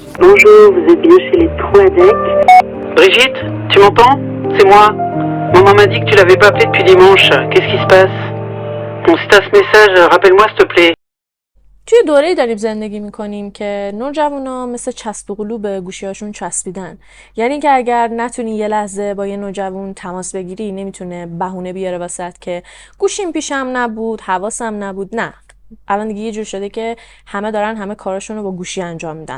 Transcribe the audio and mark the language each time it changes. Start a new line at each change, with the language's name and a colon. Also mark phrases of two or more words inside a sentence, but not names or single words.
French: Bonjour, vous êtes bien chez les Troadec. Brigitte, tu m'entends? C'est moi. Maman m'a dit que tu l'avais pas appelé depuis dimanche. Qu'est-ce qui se passe? Bon, si t'as ce message, rappelle-moi s'il te plaît.
Persian: توی دوره‌ای داریم زندگی میکنیم که نوجوانا مثل چسب و قلو به گوشی‌هاشون چسبیدن. یعنی اینکه اگر نتونی یه لحظه با یه نوجوان تماس بگیری، نمیتونه بهونه بیاره واسط که گوشیم پیشم نبود، حواسم نبود. نه، الان دیگه یه جور شده که همه کاراشون رو با گوشی انجام میدن.